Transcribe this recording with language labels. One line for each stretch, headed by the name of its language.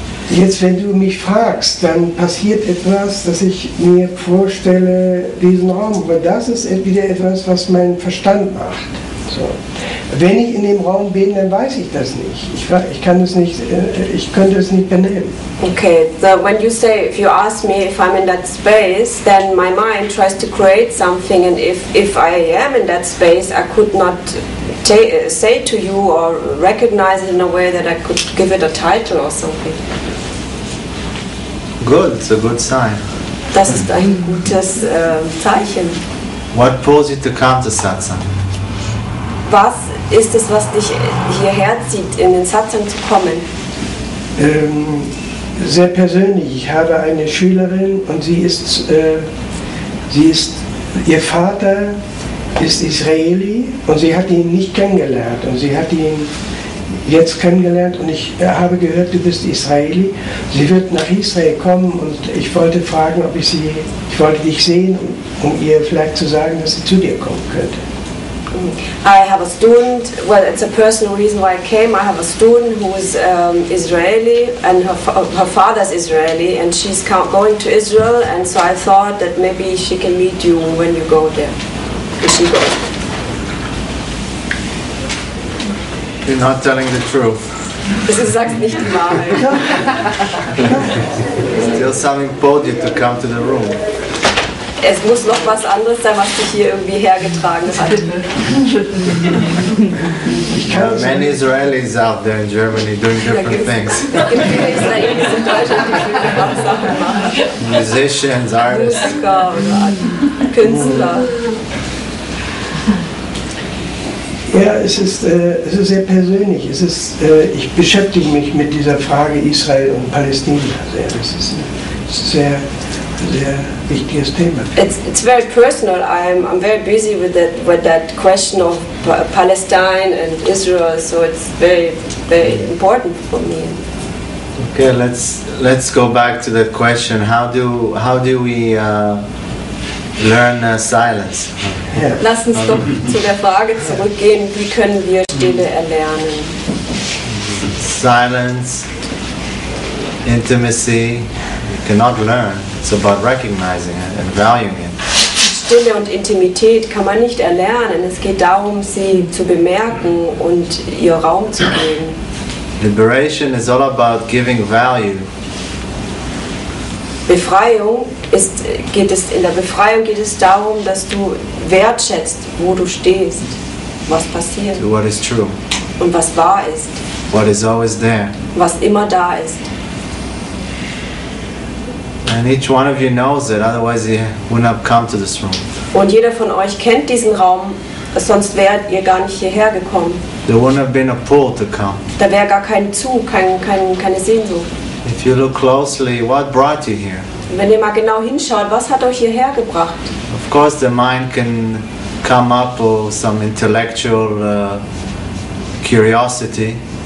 German: Jetzt, wenn du mich fragst, dann passiert etwas, dass ich mir vorstelle, diesen Raum. Aber das ist wieder etwas, was mein Verstand macht. So. Wenn ich in dem Raum bin, dann weiß ich das nicht. Ich könnte es nicht benennen.
English: Okay, so when you say, if you ask me if I'm in that space, then my mind tries to create something, and if I am in that space, I could not say to you or recognize it in a way that I could give it a title or something. Good, it's a good sign.
German: Das ist ein gutes Zeichen.
English: What pulls you to come to Satsang?
German: Was ist es, was dich hierher zieht, in den Satsang zu kommen? Sehr persönlich. Ich habe eine Schülerin, und ihr Vater ist Israeli, und sie hat ihn nicht kennengelernt, und sie hat ihn jetzt kennengelernt, und ich habe gehört, du bist Israeli. Sie wird nach Israel kommen, und ich wollte fragen, ich wollte dich sehen, um ihr vielleicht zu sagen, dass sie zu dir kommen könnte.
English: I have a student, well, it's a personal reason why I came. I have a student who is Israeli, and her father's Israeli, and she's going to Israel, and so I thought that maybe she can meet you when you go there. When she goes. You're not telling the truth.
German: Du sagst nicht die Wahrheit.
English: Still something pulled you to come to the room.
German: Es muss noch was anderes sein, was dich hier irgendwie hergetragen hat.
English: There are many Israelis out there in Germany doing different things.
German: Es gibt viele Israelis in Deutschland, die viele Sachen machen.
English: Musicians, artists.
German: Musiker oder Künstler. Ja, es ist sehr persönlich. Ich beschäftige mich mit dieser Frage Israel und Palästina sehr. Das ist ein sehr wichtiges Thema.
English: It's very personal. I'm very busy with that question of Palestine and Israel, so it's very important for me. Okay, let's go back to that question. How do we learn silence.
German: Ja. Lass uns doch zu der Frage zurückgehen, wie können wir Stille erlernen?
English: Silence, intimacy, you cannot learn. It's about recognizing it and valuing it.
German: Stille und Intimität kann man nicht erlernen. Es geht darum, sie zu bemerken und ihr Raum zu geben.
English: Liberation is all about giving value.
German: In der Befreiung geht es darum, dass du wertschätzt, wo du stehst, was passiert
English: To what is true,
German: und was wahr ist,
English: what is always there.
German: was immer da ist.
English: And each one of you knows it, otherwise you wouldn't have come to this room.
German: Und jeder von euch kennt diesen Raum, sonst wärt ihr gar nicht hierher gekommen.
English: There wouldn't have been a pull to come.
German: Da wäre gar kein Zug, keine Sehnsucht.
English: If you look closely, what brought you here?
German: Wenn ihr mal genau hinschaut, was hat euch hierher gebracht?
English: Of course the mind can come up with some intellectual curiosity.